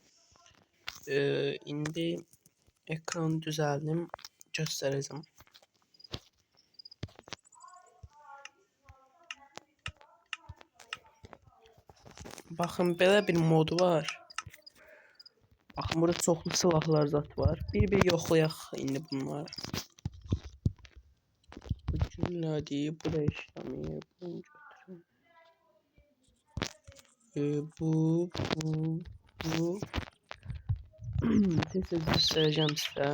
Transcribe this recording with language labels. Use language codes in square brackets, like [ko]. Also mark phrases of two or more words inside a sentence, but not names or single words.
[tr] İndi ekranı düzeldim, göstereceğim. Bakın böyle bir mod var. Bakın burada [az] çoxlu silahlar zat var. Bir yoxlayaq indi bunları. Bu cümlədir, bu da işləmir. Bunu götürün. Bu. [tr] Tez göstereceğim size.